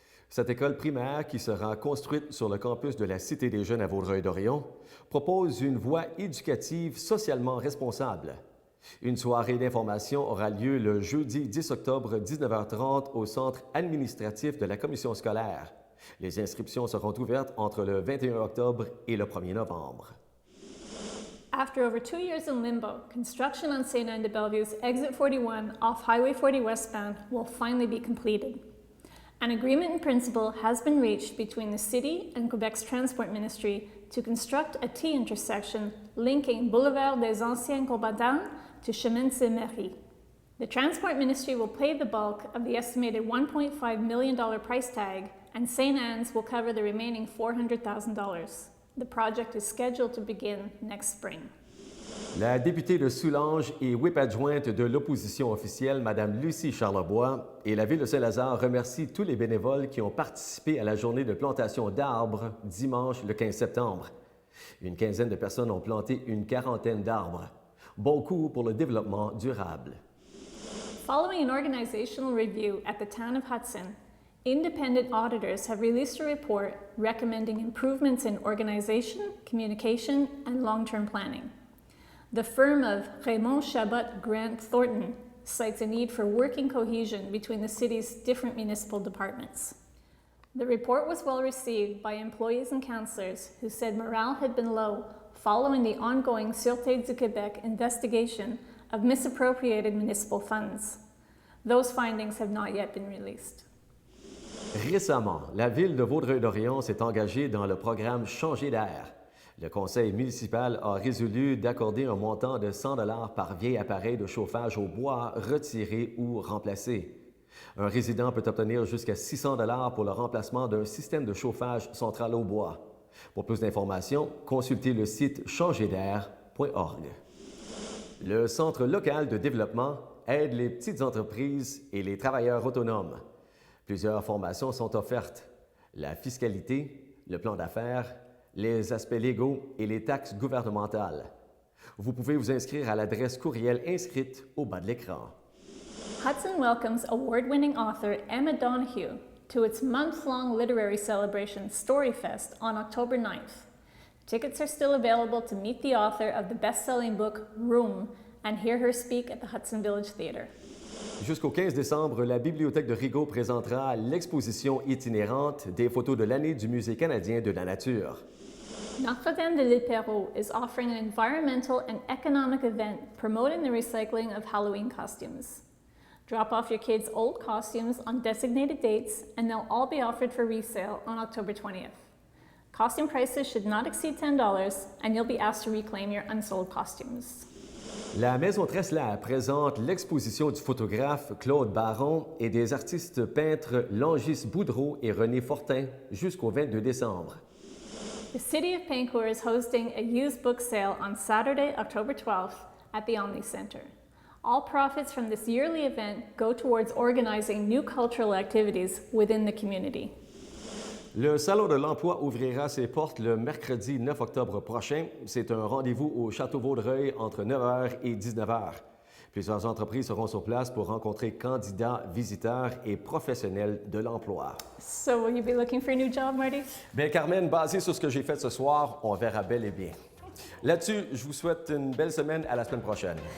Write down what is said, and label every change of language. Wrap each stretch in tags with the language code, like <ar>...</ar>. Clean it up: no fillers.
<fr>Cette école primaire, qui sera construite sur le campus de la Cité des Jeunes à Vaudreuil-Dorion, propose une voie éducative socialement responsable. Une soirée d'information aura lieu le jeudi 10 octobre 19h30 au centre administratif de la commission scolaire. Les inscriptions seront ouvertes entre le 21 octobre et le 1er novembre.</fr> <en>After over 2 years in limbo, construction on St. Anne de Bellevue's Exit 41 off Highway 40 westbound will finally be completed. An agreement in principle has been reached between the City and Quebec's Transport Ministry to construct a T-intersection linking Boulevard des Anciens Combattants to Chemin Saint-Méry. The Transport Ministry will pay the bulk of the estimated $1.5 million price tag, and St. Anne's will cover the remaining $400,000. The project is scheduled to begin next spring.</en> <fr>La députée de Soulanges et whip adjointe de l'opposition officielle, Mme Lucie Charlebois, et la Ville de Saint-Lazare remercient tous les bénévoles qui ont participé à la journée de plantation d'arbres dimanche le 15 septembre. Une quinzaine de personnes ont planté une quarantaine d'arbres. Bon coup pour le développement durable.</fr> <en>Following an organizational review at the town of Hudson, independent auditors have released a report recommending improvements in organization, communication, and long-term planning. The firm of Raymond Chabot Grant Thornton cites a need for working cohesion between the city's different municipal departments. The report was well received by employees and councillors who said morale had been low following the ongoing Sûreté du Québec investigation of misappropriated municipal funds. Those findings have not yet been released.</en> <fr>Récemment, la ville de Vaudreuil-Dorion s'est engagée dans le programme Changer d'air. Le conseil municipal a résolu d'accorder un montant de 100 $ par vieil appareil de chauffage au bois retiré ou remplacé. Un résident peut obtenir jusqu'à 600 $ pour le remplacement d'un système de chauffage central au bois. Pour plus d'informations, consultez le site changerdair.org. Le Centre local de développement aide les petites entreprises et les travailleurs autonomes. Plusieurs formations sont offertes. La fiscalité, le plan d'affaires, les aspects légaux et les taxes gouvernementales. Vous pouvez vous inscrire à l'adresse courriel inscrite au bas de l'écran.</fr> <en>Hudson welcomes award-winning author Emma Donoghue to its month-long literary celebration Storyfest on October 9th. Tickets are still available to meet the author of the best-selling book Room and hear her speak at the Hudson Village Theatre.</en> <fr>Jusqu'au 15 décembre, la Bibliothèque de Rigaud présentera l'exposition itinérante des photos de l'année du Musée canadien de la nature.</fr> <en>Notre-Dame-de-l'Éperot is offering an environmental and economic event promoting the recycling of Halloween costumes. Drop off your kids' old costumes on designated dates and they'll all be offered for resale on October 20th. Costume prices should not exceed $10 and you'll be asked to reclaim your unsold costumes.</en> <fr>La Maison Treslaer présente l'exposition du photographe Claude Baron et des artistes peintres Langis Boudreau et René Fortin jusqu'au 22 décembre.</fr> <en>The City of Paincourt is hosting a used book sale on Saturday, October 12th at the Omni Center. All profits from this yearly event go towards organizing new cultural activities within the community.</en> <fr>Le Salon de l'Emploi ouvrira ses portes le mercredi 9 octobre prochain. C'est un rendez-vous au Château Vaudreuil entre 9h et 19h. Plusieurs entreprises seront sur place pour rencontrer candidats, visiteurs et professionnels de l'emploi.</fr> <en>So will you be looking for a new job, Marty?</en> <fr>Bien, Carmen, basé sur ce que j'ai fait ce soir, on verra bel et bien. Là-dessus, je vous souhaite une belle semaine. À la semaine prochaine.</fr>